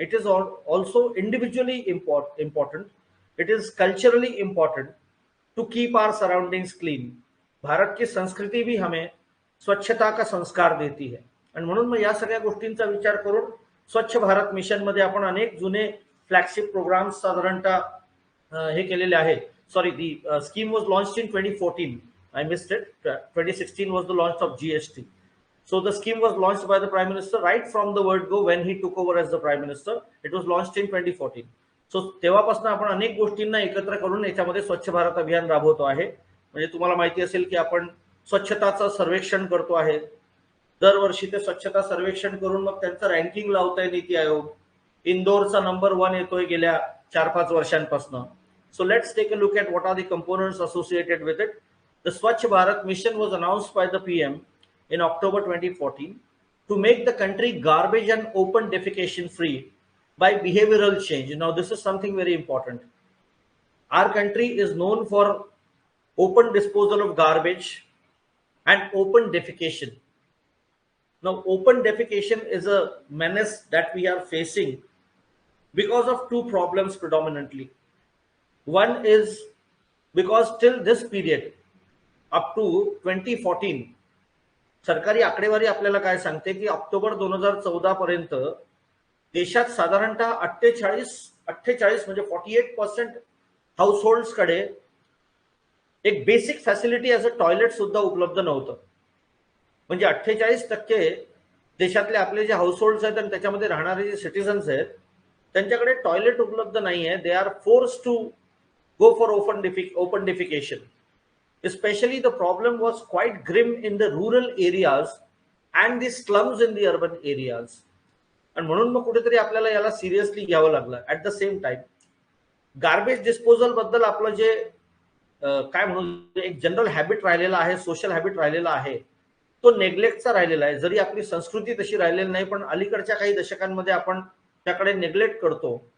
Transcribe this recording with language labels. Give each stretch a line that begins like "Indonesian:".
English: It is also individually important. It is culturally important to keep our surroundings clean.
Hindi: Bharat की संस्कृती भी हमें स्वच्छता का संस्कार देती है.
Marathi: आणि म्हणून मग या सगळ्या गोष्टींचा विचार करून स्वच्छ भारत मिशन मध्ये आपण अनेक जुने फ्लॅगशिप प्रोग्राम्स साधारणतः हे केलेले आहेत.
English: Sorry, the scheme was launched in 2014. I missed it. 2016 was the launch of GST. So the scheme was launched by the Prime Minister right from the word go when he took over as the Prime Minister. It was launched in 2014. So
Marathi: तेव्हापासून आपण अनेक गोष्टींना एकत्र करून याच्यामध्ये स्वच्छ भारत अभियान राबवतो आहे. म्हणजे तुम्हाला माहिती असेल की आपण स्वच्छताचं सर्वेक्षण करतो आहे. दरवर्षी ते स्वच्छता सर्वेक्षण करून मग त्यांचं रँकिंग लावतोय नीती आयोग. इंदोरचा नंबर 1 येतोय गेल्या 4-5 वर्षांपासून.
English: So let's take a look at what are the components associated with it. The Swachh Bharat mission was announced by the PM in October 2014 to make the country garbage and open defecation free by behavioral change. Now this is something very important. Our country is known for open disposal of garbage and open defecation. Now open defecation is a menace that we are facing because of two problems predominantly. One is because till this period up to 2014
Marathi: सरकारी आकडेवारी आपल्याला काय सांगते की October 2014 पर्यंत देशात साधारणतः 48 म्हणजे 48% हाऊसहोल्ड्स कडे एक
English: basic facility as a toilet
Marathi: सुद्धा उपलब्ध नव्हतं. म्हणजे 48% देशातले आपले जे हाऊसहोल्ड्स आहेत आणि त्याच्यामध्ये राहणारे जे सिटीजन्स आहेत त्यांच्याकडे टॉयलेट उपलब्ध नाही आहे.
English: They are forced to go for open defecation. Especially the problem was quite grim in the rural areas and the slums in the urban areas.
Marathi: आणि म्हणून मग कुठेतरी आपल्याला याला सिरियसली घ्यावं लागलं.
English: at the same time garbage disposal
Marathi: बद्दल आपलं जे काय म्हणून एक जनरल हॅबिट राहिलेला आहे, सोशल हॅबिट राहिलेला आहे, तो नेग्लेक्टचा राहिलेला आहे. जरी आपली संस्कृती तशी राहिलेली नाही पण अलीकडच्या काही दशकांमध्ये आपण त्याकडे नेग्लेक्ट करतो.